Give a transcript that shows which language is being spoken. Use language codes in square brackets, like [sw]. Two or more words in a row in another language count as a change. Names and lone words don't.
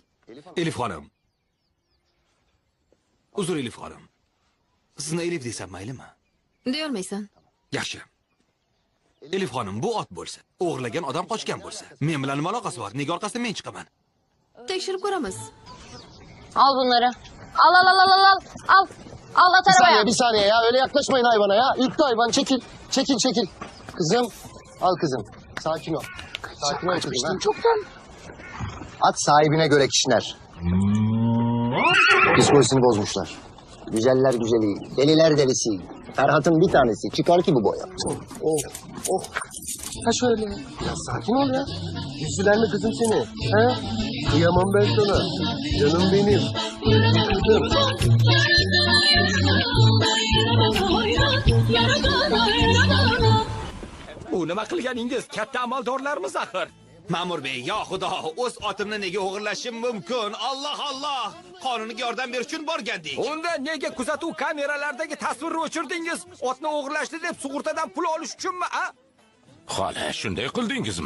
[uz] Elif xonim. Uzr Elif xonim. Sizni Elif desam maylimi? Deya olmaysan. Yaxshi. Elif xonim, bu ot bo'lsa, o'g'irlagan odam qochgan bo'lsa, men bilan nima aloqasi bor? Nega orqasidan men chiqaman? Tekshirib ko'ramiz. [tr] Al bunları. Al al al al al al. Al. Al at arabaya. Bir saniye ya. Öyle yaklaşmayın hayvana ya. Ürktü hayvan. Çekil. Çekil çekil. Kızım. Al kızım. Sakin ol. Sakin ol kızım. Ha? Çoktan. At sahibine göre kişiler. Psikolojisini bozmuşlar. Güzeller güzeli, deliler delisi. Ferhat'ın bir tanesi. Çıkar ki bu boya. Oh. Ha şöyle. Ya sakin ol ya. Yüzüler mi kızım seni? He? Kıyamam ben sana. Canım benim. Kızım. [uz] Bu nima qilganingiz? Katta amaldorlarimiz axir. Ma'mur bey, yo xudo, o'z otimni nega o'g'irlashim mumkin? Alloh. Qonuniga yordam berish uchun borgandik. Unda nega kuzatuv kameralaridagi tasvirni o'chirdingiz? Otni o'g'irlashdi deb sug'urtadan pul olish uchunmi, a? Xola, shunday qildingizmi?